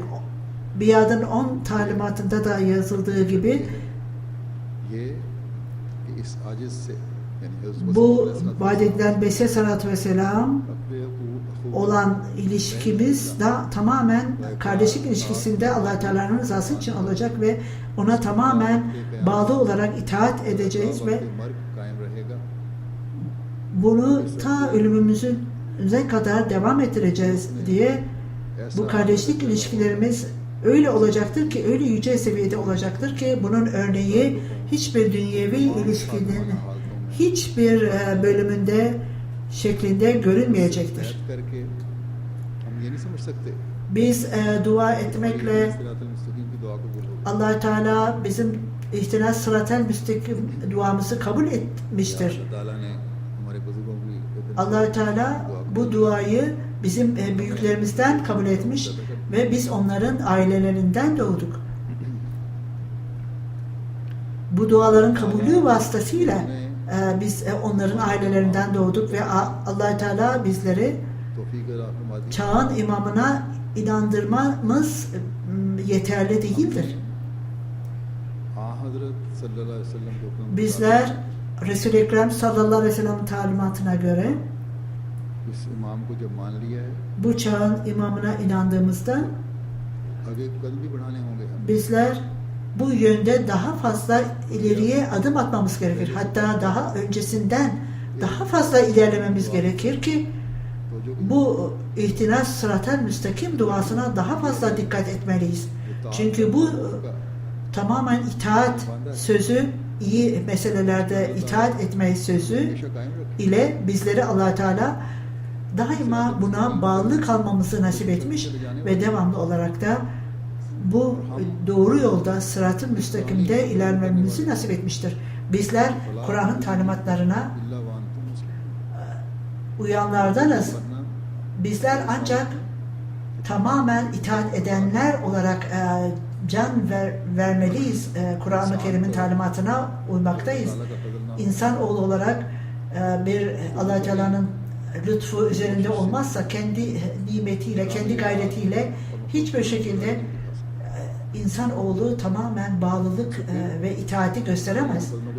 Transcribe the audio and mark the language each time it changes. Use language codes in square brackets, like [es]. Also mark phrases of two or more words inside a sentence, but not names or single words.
[tr] Biatın 10 talimatında da yazıldığı gibi [ur] یہ کہ اس عاجز سے یعنی حضرت [tr] bu vaat edilen Mesih [ar] عليه الصلاة والسلام [ur] अपने [tr] olan ilişkimiz de tamamen kardeşlik ilişkisinde Allah Teala'nın rızası için olacak ve ona tamamen bağlı olarak itaat edeceğiz ve [ur] مرگ قائم رہے گا [tr] bunu ta ölümümüze kadar devam ettireceğiz diye bu kardeşlik ilişkilerimiz öyle olacaktır ki, öyle yüce seviyede olacaktır ki bunun örneği hiçbir dünyevi ilişkinin hiçbir bölümünde şeklinde görünmeyecektir. [ur] بیٹھ کرکے ہم یہ نہیں سمجھ سکتے [tr] Biz dua etmekle [ar] الصراط المستقيم [ur] کی دعا قبول ہوگی [tr] Allah Teala bizim [ar] اهدنا الصراط المستقيم [tr] duamızı kabul etmiştir. [ur] اللہ تعالیٰ نے ہمارے بزرگوں کی [tr] Allah Teala bu duayı bizim büyüklerimizden kabul etmiş ve biz onların ailelerinden doğduk. Bu duaların kabulü vasıtasıyla biz onların ailelerinden doğduk ve Allah Teala bizleri [ur] توفیق عطا فرما دی [tr] çağın imamına inandırmamız yeterli değildir. [ur] ہاں حضرت [ar] صلى الله عليه وسلم [ur] کے حکم کے [tr] Bizler Resul-i Ekrem [ar] صلى الله عليه وسلم [tr] talimatına göre [ur] مطابق اس امام کو جب مان لیا ہے [tr] bu çağın imamına inandığımızda [ur] آگے قدم بھی بڑھانے ہوں گے ہمیں [tr] bizler bu yönde daha fazla ileriye adım atmamız gerekir. Hatta daha öncesinden daha fazla ilerlememiz gerekir ki [ur] تو جو [tr] bu [ar] اهدنا الصراط المستقيم [tr] duasına daha fazla dikkat etmeliyiz. Çünkü bu tamamen itaat sözü, iyi meselelerde itaat etmeyi sözü [ur] ہمیشہ قائم رکھیں [tr] ile bizleri Allah Teala daima buna bağlı kalmamızı nasip etmiş ve devamlı olarak da bu doğru yolda sırat-ı müstakimde ilerlememizi nasip etmiştir. Bizler Kur'an'ın talimatlarına [ar] إلا وأنتم مسلمون [tr] uyanlardanız [ur] वरना [tr] bizler ancak tamamen itaat edenler olarak can vermeliyiz. Kur'an-ı Kerim'in talimatına uymaktayız. İnsanoğlu olarak bir Allah Teala'nın lütfu üzerinde olmazsa kendi nimetiyle, kendi gayretiyle hiçbir şekilde insanoğlu tamamen bağlılık ve itaati gösteremez.